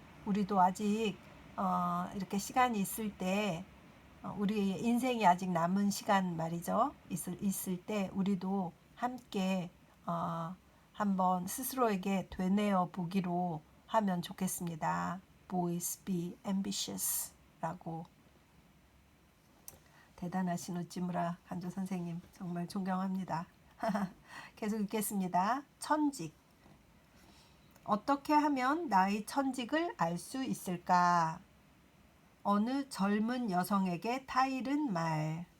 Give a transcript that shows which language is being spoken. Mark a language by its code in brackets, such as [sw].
[ko] 우리도 아직 이렇게 시간이 있을 때 우리 인생이 아직 남은 시간 말이죠. 있을 때 우리도 함께 한번 스스로에게 되뇌어 보기로 하면 좋겠습니다. [en] Boys be ambitious 라고. [ko] 대단하신 우찌무라 간조 선생님 정말 존경합니다. 계속 읽겠습니다. 천직. 어떻게 하면 나의 천직을 알 수 있을까? 어느 젊은 여성에게 타이른 말.